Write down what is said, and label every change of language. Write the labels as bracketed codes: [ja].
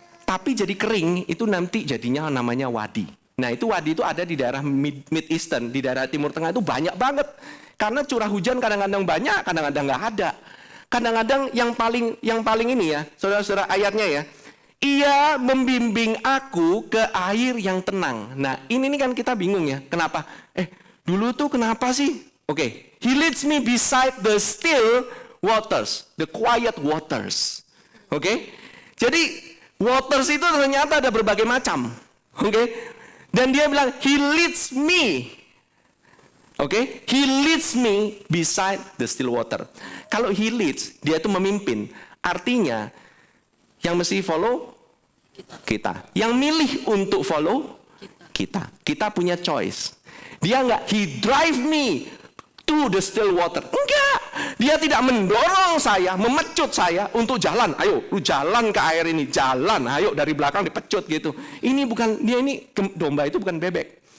[id] Tapi jadi kering, itu nanti jadinya namanya wadi. Nah itu wadi itu ada di daerah Mid Eastern, di daerah Timur Tengah itu banyak banget. Karena curah hujan kadang-kadang banyak, kadang-kadang nggak ada. Kadang-kadang yang paling ini ya, saudara-saudara ayatnya ya. Ia membimbing aku ke air yang tenang. Nah ini kan kita bingung ya, kenapa? Dulu tuh kenapa sih? [en] Oke, he leads me beside the still waters, the quiet waters. [id] Oke, jadi waters itu ternyata ada berbagai macam. Oke. Dan dia bilang, [en] he leads me. [id] Oke. [en] He leads me beside the still water. [id] Kalau [en] he leads, [id] dia itu memimpin. Artinya, yang mesti follow kita. Yang milih untuk follow kita. Kita punya choice. Dia enggak, [en] he drive me to the still water. [id] Enggak. Dia tidak mendorong saya, memecut saya untuk jalan. Ayo, lu jalan ke air ini, jalan. Ayo dari belakang dipecut gitu. Ini bukan, domba itu bukan bebek.